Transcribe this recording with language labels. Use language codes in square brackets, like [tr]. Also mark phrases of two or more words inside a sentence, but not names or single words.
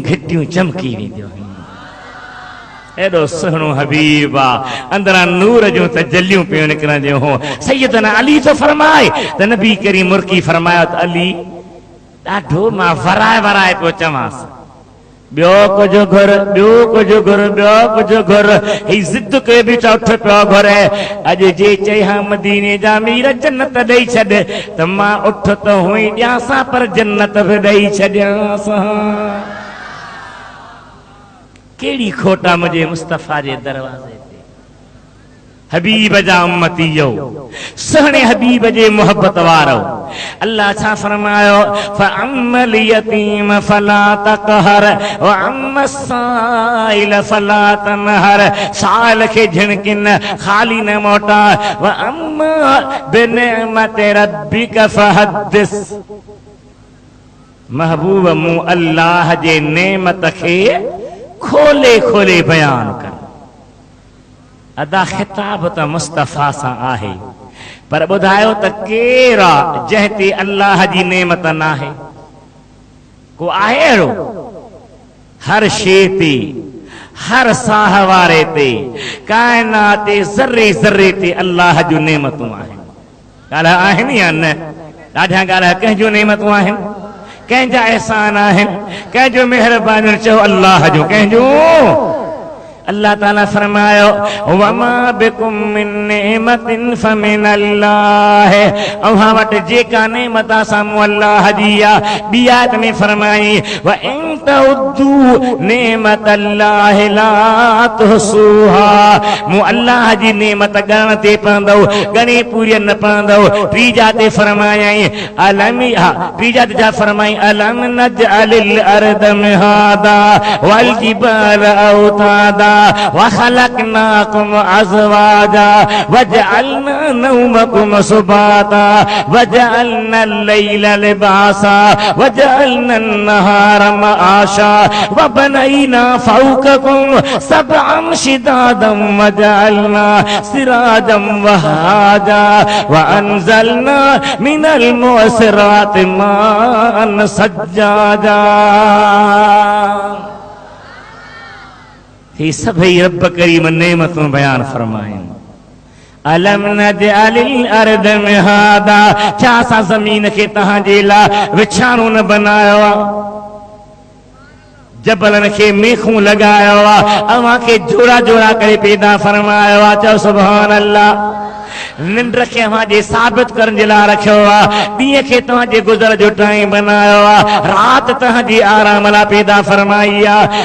[sd] घिटियूं चमकी वेंदियूं एॾो सुहिणो हबीब आहे अंदरां नूर जूं तजलियूं पियूं निकिरंदियूं हो सैयदना अली तो फरमाए त नबी करीम मुर्की फरमायो त अली ॾाढो मां वराए वराए पियो चवांसि ॿियो कुझु घुर ॿियो कुझु घुर ॿियो कुझु घुर ही ज़िद कयो बि उठ पियो घुरे अॼु जे चई हा मदीने जा मीर जन्नत ॾेई छॾ त मां उठ त हुई ॾियांसां पर जन्नत बि ॾेई छॾियांसां कहिड़ी खोट आहे मुंहिंजे मुस्तफ़ा जे दरवाज़े ते हबीब जा उम्मतीयो सुहिणे हबीब जे मोहब्बत वारो अल्लाह छा फरमायो [ar] فأما اليتيم فلا تقهر وأما السائل فلا تنهر [sd] साइल खे झिणकिन खाली न मोटा [ar] وأما بنعمة ربك فحدث [sd] महबूब मूं अल्लाह जे नेमत खे खोले खोले बयान कर अदा खिताब त मुस्तफ़ा सां आहे पर ॿुधायो त केरु आहे जंहिं ते अल्लाह जी नेमत न आहे को आहे अहिड़ो हर शइ ते हर साह वारे ते काइनात ते ज़र्रे ज़र्रे ते अल्लाह जूं नेमतूं आहिनि ॻाल्हि आहिनि या न ॾाढा ॻाल्हि कंहिंजूं नेमतूं आहिनि कंहिंजा एहसान आहिनि कंहिंजो महिरबानी चओ अल्लाह जो कंहिंजो अल्लाह ताला फरमायो [ar] وما بكم من نعمة فمن الله [sd] अव्हां वटि जेका नेमत साम्हूं अल्लाह जी आहे ॿी आयत में फरमाई [ar] وإن تعدوا نعمة الله لا تحصوها [sd] मूं अल्लाह जी नेमत ॻणण ते पवंदो ॻणी पूरी न पवंदो टीजा ते फरमायई अलम टीजा ते छा फरमाई [ar] ألم نجعل الأرض مهادا و الجبال أوتادا وخلقناكم أزواجا وجعلنا نومكم سباتا وجعلنا الليل لباسا وجعلنا النهار معاشا وبنينا فوقكم سبعا شدادا وجعلنا سراجا وهاجا وأنزلنا من المعصرات ماء ثجاجا [sd] ही सभई रब करीम नेमतूं बयान फरमाइन [ar] ألم نجعل الأرض مهادا [sd] छा असां ज़मीन खे तव्हां जे लाइ विछाणो न बनायो आहे जबलनि खे मेखूं लॻायो आहे अव्हां खे जोड़ा जोड़ा करे पैदा फरमायो आहे चओ [ar] سبحان الله [sd] निंड खे तव्हांजे साबित करण जे लाइ रखियो आहे, ॾींहं खे तव्हांजे गुज़र जो टाइम बनायो आहे, राति तव्हांजी आराम लाइ पैदा फरमाई आहे।